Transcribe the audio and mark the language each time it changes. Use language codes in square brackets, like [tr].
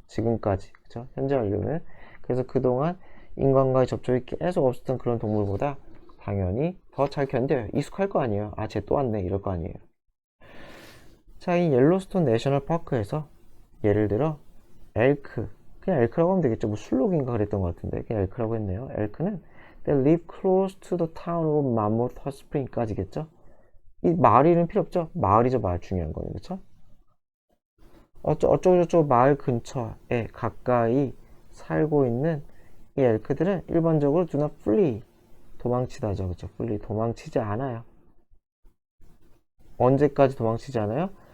[ko] 지금까지, 그쵸? 현재 완료는. 그래서 그동안 인간과의 접촉이 계속 없었던 그런 동물보다 당연히 더 잘 견뎌요. 익숙할 거 아니에요. 쟤 또 왔네. 이럴 거 아니에요. 자, 이 옐로스톤 내셔널 파크에서 예를 들어 엘크, 그냥 엘크라고 하면 되겠죠. 뭐 술록인가 그랬던 것 같은데 그냥 엘크라고 했네요. 엘크는 [en] They live close to the town of Mammoth Hot Spring [ko] 까지겠죠. 이 마을 이름 필요 없죠. 마을이죠. 마을 중요한 거는. 그쵸? 어쩌고저쩌고 마을 근처에 가까이 살고 있는 이 엘크들은 일반적으로 [en] do not flee, [ko] 도망치다죠. 그쵸? flee, 도망치지 않아요. 언제까지 도망치지 않아요?